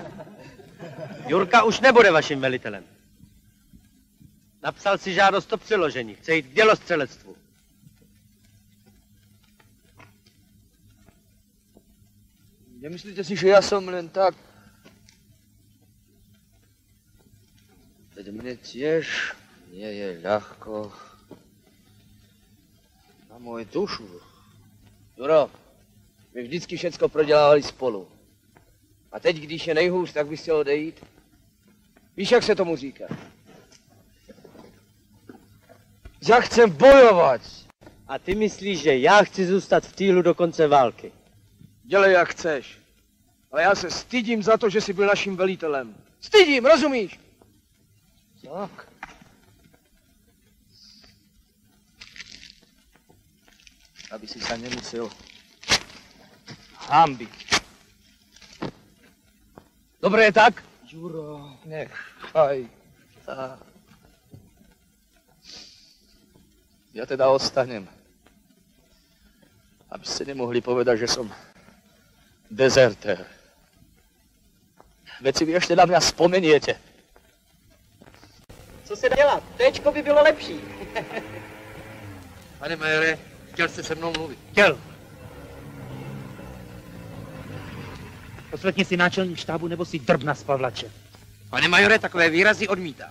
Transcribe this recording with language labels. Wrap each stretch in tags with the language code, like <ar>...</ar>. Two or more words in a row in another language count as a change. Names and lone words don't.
<cs>Jurka už nebude vaším velitelem. Napsal si žádost o přeložení. Chce jít k dělostřelectvu. Nemyslíte si, že já jsem len tak...</cs> <sk>Teď mne tiež nie je ľahko na moju dušu. Juro,</sk> <cs>my vždycky všecko prodělávali spolu. A teď, když je nejhůř, tak bys chtěl odejít? Víš, jak se tomu říká? Já chcem bojovat. A ty myslíš, že já chci zůstat v týlu do konce války? Dělej, jak chceš. Ale já se stydím za to, že jsi byl naším velitelem. Stydím, rozumíš? Tak.</cs> <sk>Aby si sa nemusel hanbiť. Dobre je tak? Juro, nechaj tak. Ja teda ostanem. Aby ste nemohli povedať, že som dezertér. Veď si vy ešte na mňa spomeniete.</sk> <cs>Co se dá dělat? Téčko by bylo lepší. Pane majore, chtěl jste se mnou mluvit? Chtěl. Poslechni si náčelník štábu nebo si drbna z Pavlače. Pane majore, takové výrazy odmítám.</cs>